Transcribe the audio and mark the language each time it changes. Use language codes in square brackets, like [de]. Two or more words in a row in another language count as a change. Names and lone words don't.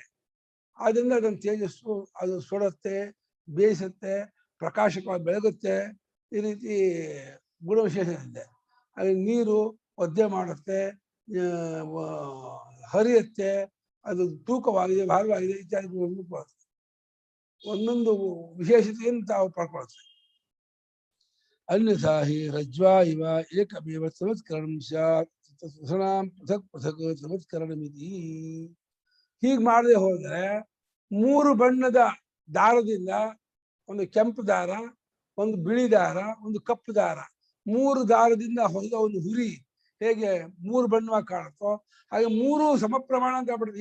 [kn] ಆದ್ರಿಂದ ಅದನ್ನು ತೇಜಸ್ಸು ಅದು ಸುಡುತ್ತೆ, ಬೇಯಿಸುತ್ತೆ, ಪ್ರಕಾಶಕವಾಗಿ ಬೆಳಗುತ್ತೆ, ಈ ರೀತಿ ಗುಣವಿಶೇಷ ಇದೆ. ಹಾಗೆ ನೀರು ಒದ್ದೆ ಮಾಡುತ್ತೆ, ಹರಿಯುತ್ತೆ, ಅದು ತೂಕವಾಗಿದೆ, ಭಾರವಾಗಿದೆ ಇತ್ಯಾದಿ ಒಂದೊಂದು ವಿಶೇಷತೆಯನ್ನು ತಾವು ಪಡ್ಕೊಳುತ್ತೆ. [sa] ಅನ್ಯಥಾ ಹಿ ರಜ್ವಾ ಇವ ಏಕಮೇವ ಸಂಸ್ಕರಣಂ ಸ್ಯಾತ್ ಪೃಥಕ್ ಪೃಥಕ್ ಸಂಸ್ಕರಣಮಿತಿ. [kn] ಹೀಗೆ ಮಾಡದೆ ಹೋದರೆ ಮೂರು ಬಣ್ಣದ ದಾರದಿಂದ, ಒಂದು ಕೆಂಪು ದಾರ, ಒಂದು ಬಿಳಿ ದಾರ, ಒಂದು ಕಪ್ಪು ದಾರ, ಮೂರು ದಾರದಿಂದ ಹೊಡೆದ ಒಂದು ಹುರಿ ಹೇಗೆ ಮೂರು ಬಣ್ಣವಾಗಿ ಕಾಣುತ್ತೋ ಹಾಗೆ ಮೂರು ಸಮ ಪ್ರಮಾಣ ಅಂತ ಆಗ್ಬಿಡುತ್ತೆ.